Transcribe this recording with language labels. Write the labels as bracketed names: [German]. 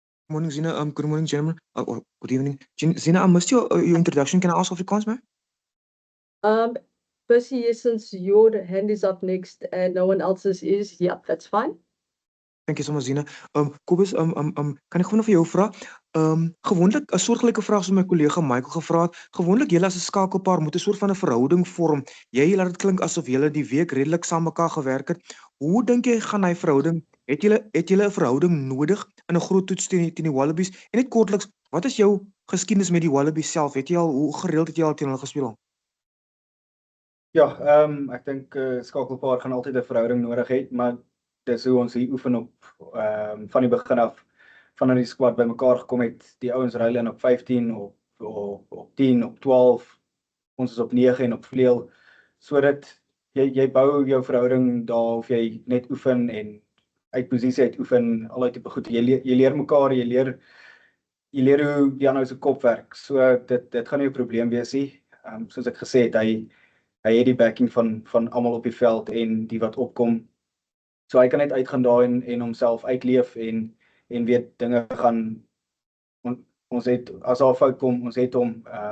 [English] Morning, Zina. Good morning, gentlemen. Or good evening. Zina, I missed your introduction. Can I ask Afrikaans, ma'am? Percy, yes, since your hand is up next and no one else's is, yeah, that's fine. Thank you so much, Zina. [Afrikaans] Kobus, kan ek gewoon vir jou vra? Gewoonlik 'n soortgelyke vraag soos my kollega Michael gevra het. Gewoonlik julle as 'n skakelpaar moet 'n soort van 'n verhouding vorm. Jy laat dit klink asof julle die week redelik saam mekaar gewerk het. Hoe dink jy gaan hy verhouding? Het julle 'n verhouding nodig in 'n groot toets teen die Wallabies? En net kortliks, wat is jou geskiedenis met die Wallabies self? Hoe gereeld het jy al teen hulle gespeel? Ja, ek dink skakelpaar gaan altyd 'n verhouding nodig hê, maar dis hoe ons hier oefen op van die begin af, vanaf die squad bymekaar gekom het. Die ouens ruil in op 15, op 10, op 12. Ons is op 9 en op vleuel. Sodat jy bou jou verhouding daar, of jy net oefen en uit posisie uit oefen, al tipe goed. Jy leer mekaar, jy leer hoe die ander se kop werk. So dit gaan nie 'n probleem wees nie. Soos ek gesê het, hy het die backing van almal op die veld en die wat opkom. So hy kan net uitgaan daar en homself uitleef en weet dinge gaan, ons het, as daar 'n fout kom, ons het hom.